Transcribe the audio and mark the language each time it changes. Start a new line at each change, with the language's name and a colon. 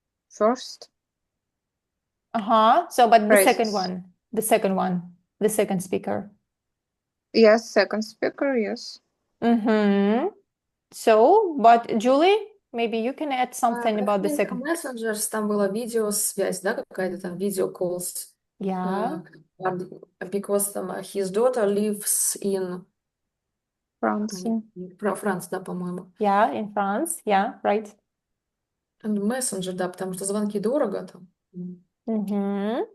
English: First So, but the second phrases. one, the second speaker. Yes, second speaker. Yes. So, but Julie, maybe you can add something I about the think second.
Russian: Messengers, там была видеосвязь, да, какая-то там,
English: video calls. Yeah, Because
Russian: там
English: his daughter lives in France.
Russian: France, да, по-моему.
English: yeah, in France. Yeah, right. And
Russian: Messenger, да, потому что звонки дорого там.